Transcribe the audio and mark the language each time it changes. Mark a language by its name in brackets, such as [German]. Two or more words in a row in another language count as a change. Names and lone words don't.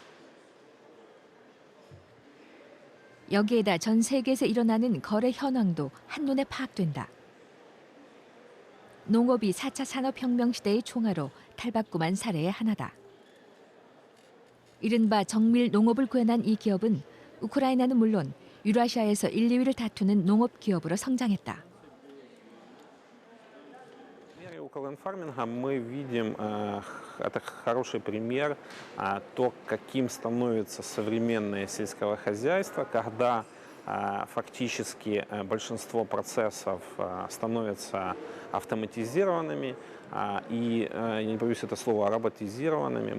[Korean] 여기에다 전 세계에서 일어나는 거래 현황도 한눈에 파악된다. 농업이 4차 산업혁명 시대의 총화로 탈바꿈한 사례의 하나다. 이른바 정밀 농업을 구현한 이 기업은 우크라이나는 물론 유라시아에서 1, 2위를 다투는 농업 기업으로 성장했다. [Russian] Укрфарминга мы видим, это хороший пример, то, каким становится современное сельское хозяйство, когда фактически большинство процессов становятся автоматизированными и, я не боюсь это слова, роботизированными.